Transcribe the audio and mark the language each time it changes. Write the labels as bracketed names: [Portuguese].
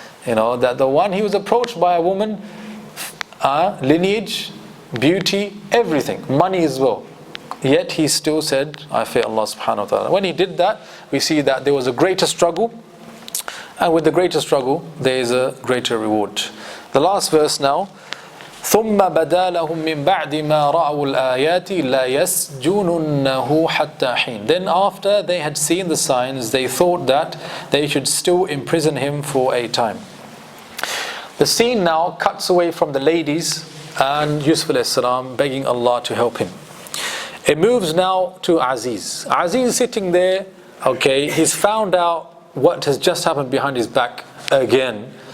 [English] You know, that the one, he was approached by a woman, lineage, beauty, everything, money as well. Yet he still said, I fear Allah subhanahu wa ta'ala. When he did that, we see that there was a greater struggle, and with the greater struggle, there is a greater reward. The last verse now, [Arabic] ثُمَّ بَدَا لَهُم مِّن بَعْدِ مَا رَأَوُا الْآيَاتِ لَيَسْجُنُنَّهُ حَتَّى حِينٍ. [English] Then after they had seen the signs, they thought that they should still imprison him for a time. The scene now cuts away from the ladies and Yusuf alayhi salam begging Allah to help him. It moves now to Aziz. Aziz is sitting there, okay, he's found out what has just happened behind his back again.